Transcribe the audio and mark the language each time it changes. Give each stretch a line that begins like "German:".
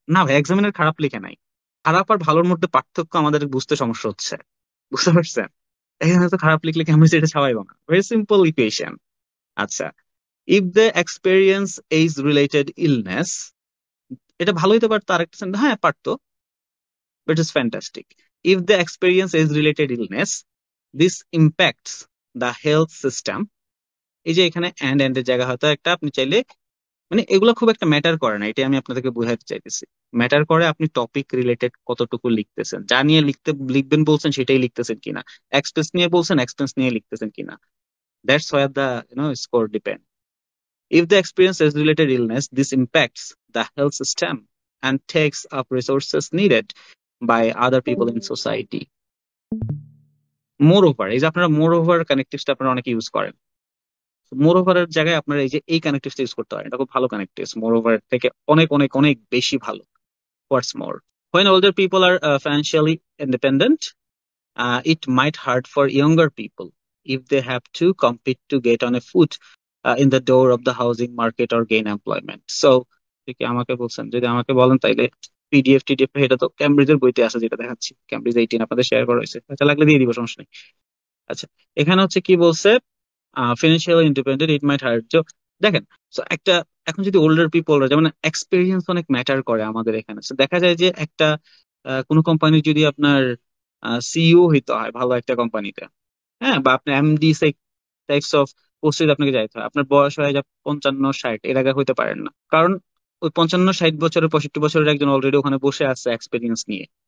Bangla: না ভাই, এক্সামিনার খারাপ লিখে নাই। খারাপ আর ভালোর মধ্যে পার্থক্য আমাদের বুঝতে সমস্যা হচ্ছে, বুঝতে পারছেন? এখানে তো খারাপ লিখলে কেমন সেটা ছাপাইবো না, ভেরি সিম্পল ইকুয়েশন। আচ্ছা,
English: if the experience age related illness,
Bangla: এটা ভালো হইতে পারতো আরেকটা sentence, হ্যাঁ পারতো,
English: which is fantastic. If the experience is related illness, this impacts the health system.
Bangla: এই যে এখানে and এর জায়গা হয়তো একটা আপনি চাইলে, মানে এগুলো খুব একটা ম্যাটার করে না, এটাই আমি আপনাদেরকে বোঝাতে চাইতেছি। ম্যাটার করে আপনি টপিক রিলেটেড কতটুকু লিখতেছেন, যা নিয়ে লিখবেন বলছেন সেটাই লিখতেছেন কিনা, এক্সপেন্স নিয়ে বলছেন এক্সপেন্স নিয়ে লিখতেছেন কিনা।
English: That's where the score depend. If the experience is related illness, this impacts the health system and takes up resources needed by other people in society.
Bangla: Moreover, এই যে আপনারা moreover কানেক্টিভসটা আপনারা অনেকে ইউজ করেন, moreover এর জায়গায় আপনারা এই যে এই কানেক্টিভসটা ইউজ করতে পারেন, এটা খুব ভালো কানেক্টিভস, moreover থেকে অনেক অনেক অনেক বেশি ভালো।
English: What's more, when older people are financially independent, it might hurt for younger people if they have to compete to get on a foot in the door of the housing market or gain employment.
Bangla: So কি আমাকে বলছেন, যদি আমাকে বলেন তাইলে PDF TDF এটা তো ক্যামব্রিজের বইতে আছে, যেটা দেখাচ্ছি ক্যামব্রিজ 18 আপনাদের শেয়ার করা হয়েছে, আচ্ছা লাগলে দিয়ে দিব, সমস্যা নেই। আচ্ছা, এখানে হচ্ছে কি বলছে,
English: Financial independent it might hurt.
Bangla: দেখেন, so একটা, এখন যদি ওল্ডার পিপলরা, যেমন এক্সপিরিয়েন্স অনেক ম্যাটার করে আমাদের এখানে, so দেখা যায় যে একটা কোনো কোম্পানি যদি আপনার সিইও হইতে হয় ভালো একটা কোম্পানিতে, হ্যাঁ, বা আপনি এমডি টাইপস অফ পোস্টে আপনাকে যাইতে হয়, আপনার বয়স হয়ে যায় 55-60, এর আগে হইতে পারেন না, কারণ ওই 55-60 বছরের 65 বছরের একজন অলরেডি ওখানে বসে আছে এক্সপিরিয়েন্স নিয়ে।